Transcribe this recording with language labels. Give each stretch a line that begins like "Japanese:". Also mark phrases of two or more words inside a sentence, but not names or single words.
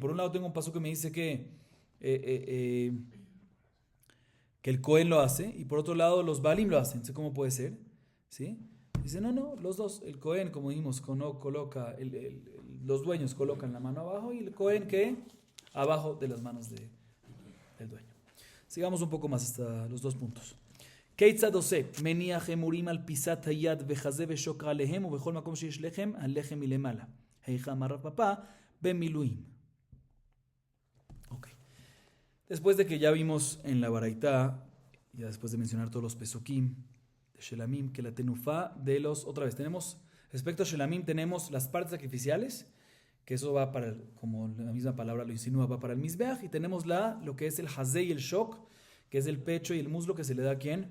Spanish: Por un lado tengo un pasuk que me dice que el Cohen lo hace, y por otro lado los Baalim lo hacen. ¿Cómo puede ser? ¿Sí? Dice, no, los dos. El Cohen, como dijimos, coloca, los dueños colocan la mano abajo y el Cohen, ¿qué? Abajo de las manos del dueño. Sigamos un poco más hasta los dos puntos.
Hebrew: כיצד עושה? מניח אמורים על פיסת היד וחזה ושוק עליהם ובכל מקום שיש לחם, הלחם מלמעלה. היכא אמר רב פאפא, bemiluim.
Spanish: Ok. Después de que ya vimos en la Baraitá, ya después de mencionar todos los pesukim de Shelamim, que la tenufá de los... Otra vez, tenemos, respecto a Shelamim, tenemos las partes sacrificiales, que eso va para, como la misma palabra lo insinúa, va para el Mizbeach, y tenemos lo que es el hazé y el shok, que es el pecho y el muslo que se le da a ¿quién?